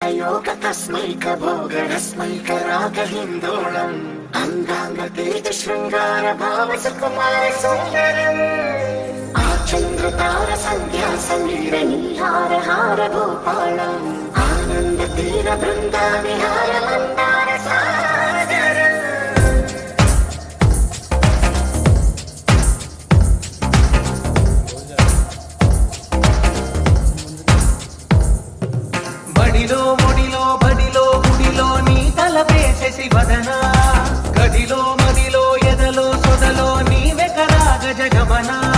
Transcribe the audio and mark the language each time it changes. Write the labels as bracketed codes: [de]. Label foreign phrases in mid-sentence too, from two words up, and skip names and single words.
[sa] योग तस्मैक भोगरस्मैक राग हिन्दोळम् अंगांग तेज शृंगार भाव सुकुमार सुंदरम् आचंद्र तार संध्या समीर नीहार हार भूपालम् आनंद तीर बृंदा विहार मंदार सागरम् [te] బడిలో ముడిలో బడిలో గుడిలో నీ తలపేసేసి వదనా గదిలో మదిలో ఎదలో సొదలో నీవే కదా గజగమనా